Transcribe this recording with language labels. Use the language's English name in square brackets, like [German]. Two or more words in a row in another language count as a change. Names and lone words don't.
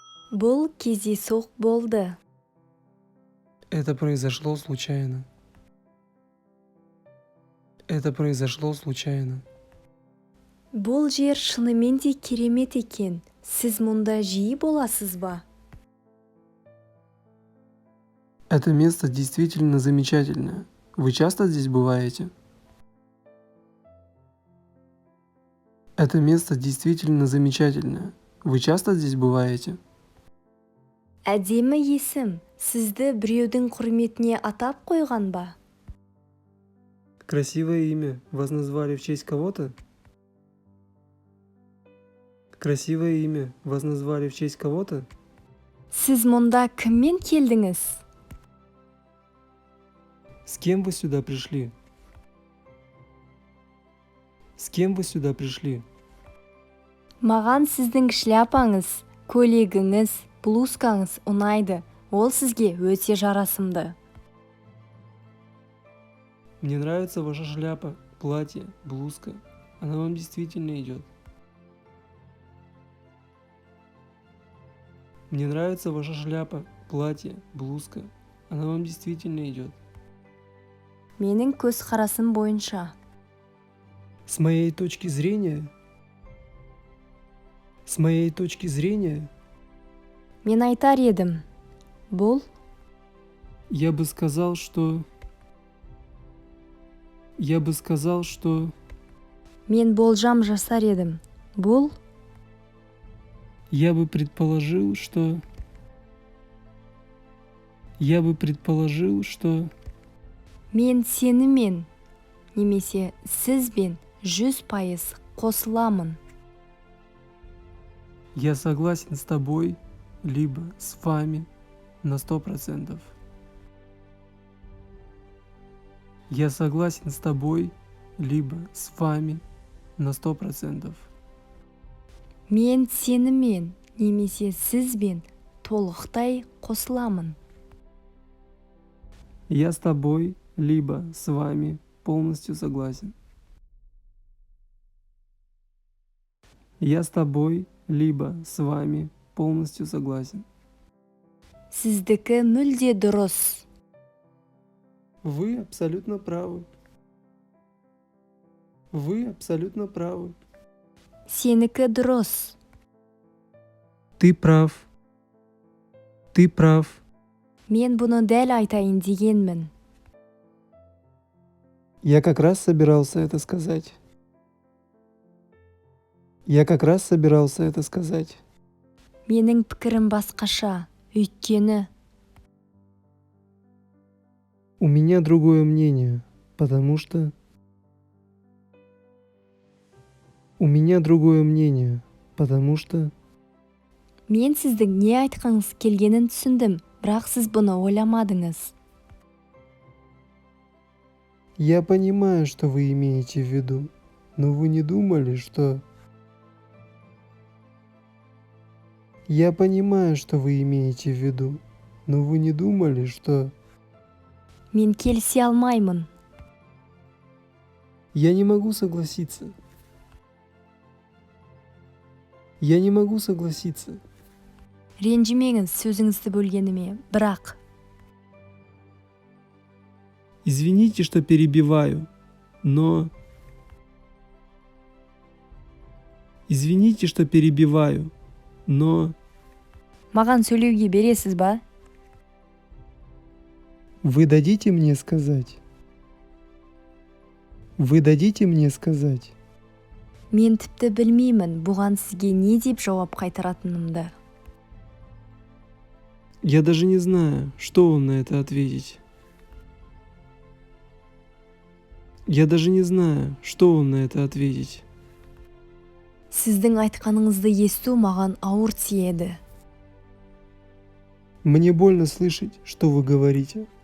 [Kazakh] Бұл кездейсоқ болды. [Russian] Это произошло случайно. Это произошло случайно. [Kazakh] Бұл жер шынымен де керемет екен. Сіз мұнда жиі боласыз ба? [Russian] Это место действительно замечательное. Вы часто здесь бываете? Это место действительно замечательное. Вы часто здесь бываете? [Kazakh] Әдемі есім. Сізді біреудің құрметіне атап қойған ба? [Russian] Красивое имя. Вас назвали в честь кого-то? Красивое имя. Вас назвали в честь кого-то? [Kazakh] Сіз мұнда кіммен келдіңіз? [Russian] С кем вы сюда пришли? С кем вы сюда пришли? [Kazakh] Маған сіздің шляпаңыз, көйлегіңіз, блузкаңыз ұнайды. Ол сізге өте жарасымды. [Russian] Мне нравится ваша шляпа, платье, блузка. Она вам действительно идет. Мне нравится ваша шляпа, платье, блузка. Она вам действительно идет. [Kazakh] Менің көзқарасым бойынша. [Russian] С моей точки зрения... С моей точки зрения... [Kazakh] Мен айтар едім. Бұл? [Russian] Я бы сказал, что... Я бы сказал, что... [Kazakh] Мен болжам жасар едім. Бұл? [Russian] Я бы предположил, что... Я бы предположил, что... [Kazakh] Мен сенімен, немесе сізбен 100% қосыламын. [Russian] Я согласен с тобой, либо с вами на 100%. Я согласен с тобой, либо с вами на 100%. [Kazakh] Мен сенімен, немесе сізбен толықтай қосыламын. [Russian] Я с тобой, либо с вами полностью согласен. Я с тобой, либо с вами полностью согласен. [Kazakh] Сіздікі мүлде дұрыс. [Russian] Вы абсолютно правы. Вы абсолютно правы. [Kazakh] Сенікі дұрыс. [Russian] Ты прав. Ты прав. [Kazakh] Мен бұны дәл айтайын дегенмін. [Russian] Я как раз собирался это сказать. Я как раз собирался это сказать. [Kazakh] Менің пікірім басқаша, өйткені. [Russian] У меня другое мнение, потому что... У меня другое мнение, потому что... [Kazakh] Мен сіздің не айтқыңыз келгенін түсіндім, бірақ сіз бұны ойламадыңыз. [Russian] Я понимаю, что вы имеете в виду, но вы не думали, что... Я понимаю, что вы имеете в виду, но вы не думали, что... [Kazakh] Мен келісе алмаймын. [Russian] Я не могу согласиться. Я не могу согласиться. [Kazakh] Ренжімеңіз сөзіңізді бөлгеніме, бірақ. [Russian] Извините, что перебиваю, но... Извините, что перебиваю, но... [Kazakh] Маған сөйлеуге бересіз ба? [Russian] Вы дадите мне сказать? Вы дадите мне сказать? [Kazakh] Мен тіпті білмеймін бұған сізге не деп жауап қайтаратынымды. [Russian] Я даже не знаю, что вам на это ответить. Я даже не знаю, что вам на это ответить. [Kazakh] Сіздің айтқаныңызды есту маған ауыр тиеді. [Russian] Мне больно слышать, что вы говорите.